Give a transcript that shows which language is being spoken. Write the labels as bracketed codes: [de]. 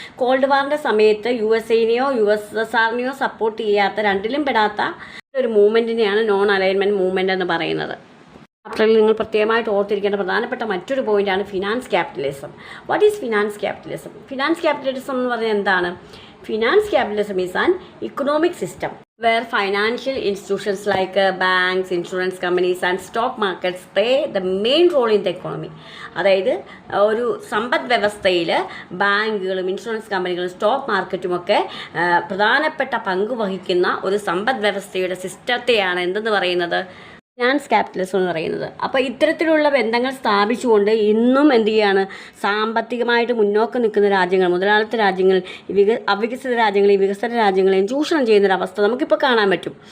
[ml] Called വാറിൻ്റെ സമയത്ത് USA-നെയോ USSR-നെയോ support ചെയ്യാത്ത, രണ്ടിലും പെടാത്ത ഒരു മൂവ്മെൻറ്റിനെയാണ് നോൺ അലൈൻമെൻറ്റ് മൂവ്മെൻറ്റ് എന്ന് പറയുന്നത്. ചാപ്റ്ററിൽ നിങ്ങൾ പ്രത്യേകമായിട്ട് ഓർത്തിരിക്കേണ്ട പ്രധാനപ്പെട്ട മറ്റൊരു പോയിൻ്റാണ് finance capitalism. [en] What is finance capitalism? [ml] Finance capitalism എന്ന് പറഞ്ഞാൽ എന്താണ്? [en] Finance capitalism is an economic system where financial institutions like banks, insurance companies and stock markets play the main role in the economy. [ml] അതായത് ഒരു സമ്പദ് വ്യവസ്ഥയിൽ ബാങ്കുകളും insurance കമ്പനികളും stock മാർക്കറ്റുമൊക്കെ പ്രധാനപ്പെട്ട പങ്ക് വഹിക്കുന്ന ഒരു സമ്പദ് വ്യവസ്ഥയുടെ സിസ്റ്റത്തെയാണ് എന്തെന്ന് പറയുന്നത്? ഫിനാൻസ് ക്യാപിറ്റലിസം എന്ന് പറയുന്നത്. അപ്പോൾ ഇത്തരത്തിലുള്ള ബന്ധങ്ങൾ സ്ഥാപിച്ചുകൊണ്ട് ഇന്നും എന്ത് ചെയ്യുകയാണ്, സാമ്പത്തികമായിട്ട് മുന്നോക്കം നിൽക്കുന്ന രാജ്യങ്ങൾ, മുതലാളിത്ത രാജ്യങ്ങൾ, അവികസിത രാജ്യങ്ങൾ, ഈ വികസന രാജ്യങ്ങളെയും ചൂഷണം ചെയ്യുന്നൊരവസ്ഥ നമുക്കിപ്പോൾ കാണാൻ പറ്റും.